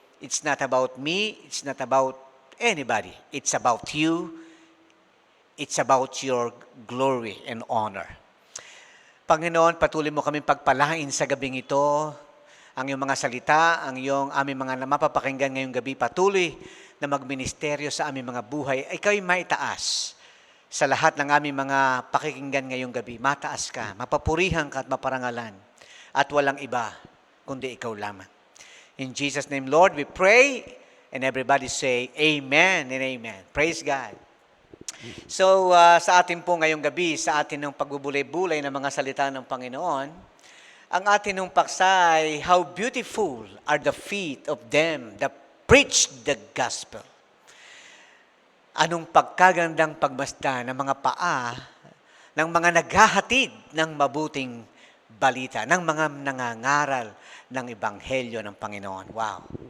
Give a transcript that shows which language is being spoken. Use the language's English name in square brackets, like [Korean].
[English] It's not about me, it's not about anybody. It's about you. It's about your glory and honor. [Filipino] Panginoon, patuloy mo kaming pagpalain sa gabing ito, ang iyong mga salita, ang iyong aming mga mapapakinggan ngayong gabi, patuloy na magministeryo sa aming mga buhay, ay ikaw'y maitaas sa lahat ng aming mga pakikinggan ngayong gabi. Mataas ka, mapapurihan ka at maparangalan, at walang iba, kundi ikaw lamang. [English] In Jesus' name, Lord, we pray, and everybody say, Amen and Amen. Praise God. [Filipino] So, sa atin po ngayong gabi, sa atin ng pagbubulay-bulay ng mga salita ng Panginoon, ang atin ng paksa ay, [English] how beautiful are the feet of them that preach the gospel. [Filipino] Anong pagkagandang pagmasdan ng mga paa ng mga naghahatid ng mabuting balita, ng mga nangangaral ng ebanghelyo ng Panginoon. Wow!